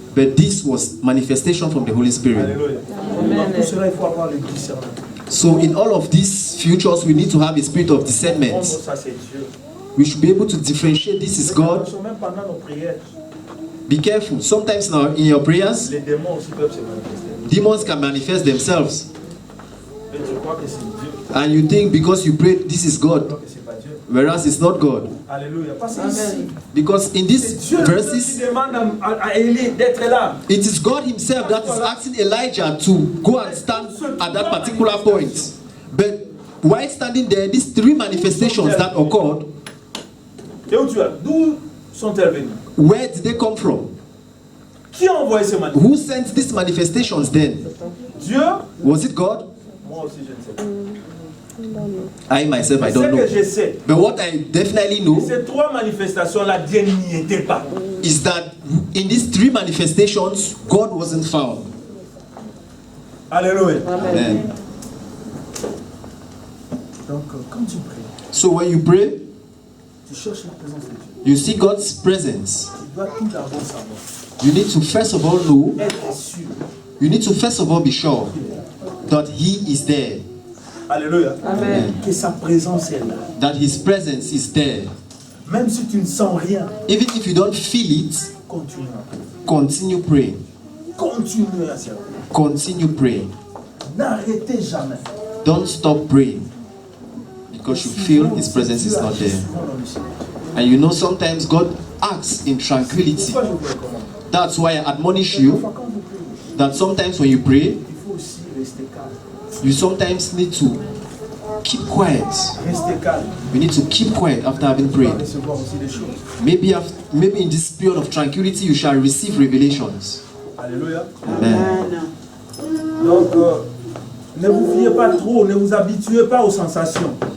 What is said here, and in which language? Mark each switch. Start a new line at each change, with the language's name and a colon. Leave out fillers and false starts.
English: But this was manifestation from the Holy Spirit.
French: Alléluia. Dans tout cela il faut avoir le discernement.
English: So in all of these futures, we need to have a spirit of discernment.
French: Ça c'est Dieu.
English: We should be able to differentiate this is God.
French: Même pendant nos prières,
English: Be careful. Sometimes now in your prayers,
French: les démons aussi peuvent se manifester.
English: demons can manifest themselves.
French: Et je crois que c'est Dieu.
English: And you think because you pray, this is God.
French: Je crois que c'est pas Dieu.
English: whereas it's not God.
French: Alléluia. Parce que ici,
English: Because in these
French: c'est Dieu qui
English: verses,
French: demande à Élie d'être là.
English: it is God himself that is asking Elijah to go and stand at that particular point. But while standing there, these three manifestations that occurred,
French: Et où tu es? D'où sont-elles venues?
English: where did they come from?
French: Qui a envoyé ces manifestations?
English: Who sent these manifestations then?
French: Dieu?
English: Was it God?
French: Moi aussi, je ne sais pas.
English: I myself, I
French: Ce
English: don't
French: que
English: know.
French: je sais,
English: But what I definitely know
French: ces trois manifestations-là, Dieu n'y était pas.
English: is that in these three manifestations, God wasn't found.
French: Alléluia.
English: Amen.
French: Donc, quand tu pries,
English: So when you pray,
French: tu cherches la présence de Dieu.
English: you see God's presence.
French: Tu dois tout d'abord savoir.
English: You need to first of all know,
French: Être sûr.
English: you need to first of all be sure that He is there,
French: Alléluia.
English: Amen.
French: Que sa présence est là.
English: that His presence is there.
French: Même si tu ne sens rien,
English: Even if you don't feel it,
French: continue à prier.
English: continue praying.
French: Continue à servir.
English: Continue praying.
French: N'arrêtez jamais.
English: Don't stop praying because you feel His presence is not there. And you know sometimes God acts in tranquility.
French: Pourquoi je vous recommande?
English: That's why I admonish you
French: Quand vous priez,
English: that sometimes when you pray,
French: il faut aussi rester calme.
English: you sometimes need to keep quiet.
French: Restez calme.
English: You need to keep quiet after having
French: Vous allez
English: prayed.
French: recevoir aussi des choses.
English: Maybe in this period of tranquility you shall receive revelations.
French: Alléluia.
English: Amen.
French: Donc, ne vous fiez pas trop, ne vous habituez pas aux sensations.